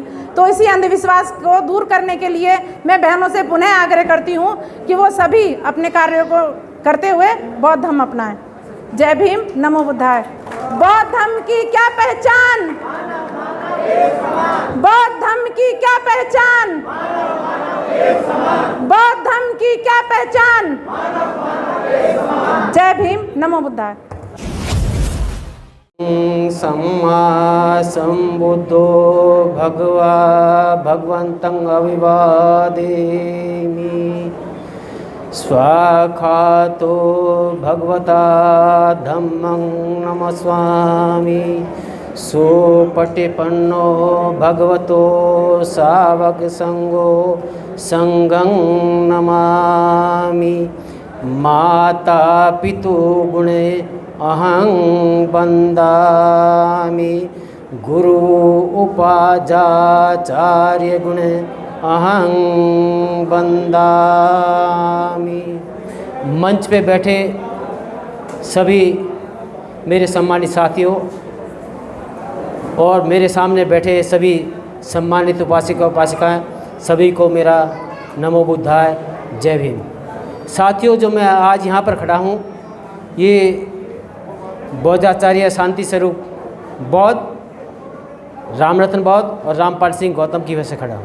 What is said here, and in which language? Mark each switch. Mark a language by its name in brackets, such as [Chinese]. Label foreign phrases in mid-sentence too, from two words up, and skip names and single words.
[Hindi] तो इसी अंधविश्वास को दूर करने के लिए मैं बहनों से पुनः आग्रह करती हूँ कि वो सभी अपने कार्यों को करते हुए बौद्ध धर्म अपनाएं। जय भीम, [Pali] नमो बुद्धाय। [Hindi] बौद्ध धर्म की क्या पहचान? बौद्ध धर्म की क्या पहचान? बौद्ध धर्म की क्या पहचान? जय भीम, [Pali] नमो बुद्धाय। सम्मा सम्बुद्धो भगवा भगवन्तं अभिवादेमि। स्वाखातो भगवता धम्मं नमस्वामि। सोपटिपन्नो भगवतो सावक संगो संगं नमामि। माता पितु गुणे अहं वन्दामि। गुरु उपाध्याचार्य गुणे अहं वन्दामि। [Hindi] मंच पे बैठे सभी मेरे सम्मानित साथियों और मेरे सामने बैठे सभी सम्मानित उपासिका उपासिकाएं, सभी को मेरा [Pali] नमो बुद्धाय, [Hindi] जय भीम। साथियों, जो मैं आज यहाँ पर खड़ा हूँ ये बौद्धाचार्य शांति स्वरूप बौद्ध, रामरतन बौद्ध और रामपाल सिंह गौतम की वजह से खड़ा हूँ।